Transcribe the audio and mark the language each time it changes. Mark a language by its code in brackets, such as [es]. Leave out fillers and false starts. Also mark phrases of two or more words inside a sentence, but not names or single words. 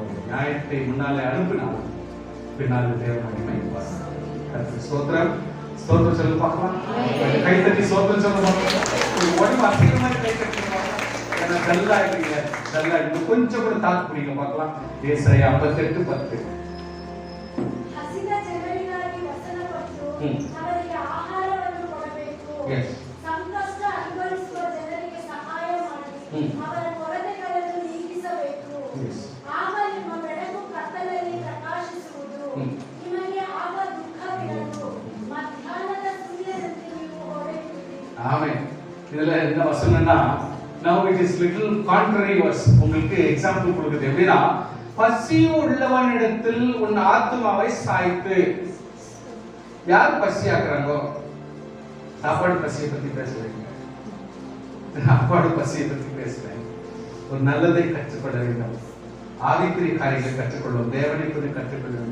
[ta] நம்ம நியாயத்தை முன்னாலே அனுப்பினாலும் பின்னால் தேவ மகிமை வரும். ஸ்தோத்திரம். ஸ்தோத்திரம் சொல்லி பார்க்கலாம். கை தட்டி ஸ்தோத்திரம் சொல்ல பார்க்கலாம். உடம்பு அதிகமாக கை தட்டி நல்லா இருக்கீங்க. நல்லா இன்னும் கொஞ்சம் கூட தாக்கு பிடிங்க பார்க்கலாம். ஏசாயா 58:10. [kn] ಅವರಿಗೆ ಆಹಾರವನ್ನು ಕೊಡಬೇಕು, ಸಂಕಷ್ಟ ಅನುಭವಿಸುವ ಜನರಿಗೆ ಸಹಾಯ ಮಾಡಿ ಅವರ ಕೊರತೆಗಳನ್ನು ನೀಗಿಸಬೇಕು. ಆಗ ನಿಮ್ಮ ಬೆಳಕು ಕತ್ತಲಲ್ಲಿ ಪ್ರಕಾಶಿಸುವುದು, ನಿಮಗೆ ಆಗ ದುಃಖವಿರದು, ಮಧ್ಯಾಹ್ನದ ಸೂರ್ಯನಂತೆ ನೀವು ಹೊಳೆಯುತ್ತೀರಿ. [ta] ஆமென். இதுல என்ன வசனம்னா [en] now it is little contrary verse. [ta] உங்களுக்கு எக்ஸாம்பிள் கொடுக்குது. எப்படின்னா பசி உள்ளவனிடத்தில் உன் ஆத்துமாவை சாய்த்து. யார் பசியாக்குறாங்கோ? சாப்பாடு பசியை பத்தி பேசுறீங்க, சாப்பாடு பசியை பத்தி பேசுறேன். ஒரு நல்லதை கற்றுக்கொள்ள வேண்டும், ஆவிக்குரிய காரியங்களை கற்றுக்கொள்ளும், தேவனை பற்றி கற்றுக்கொள்ள வேண்டும்.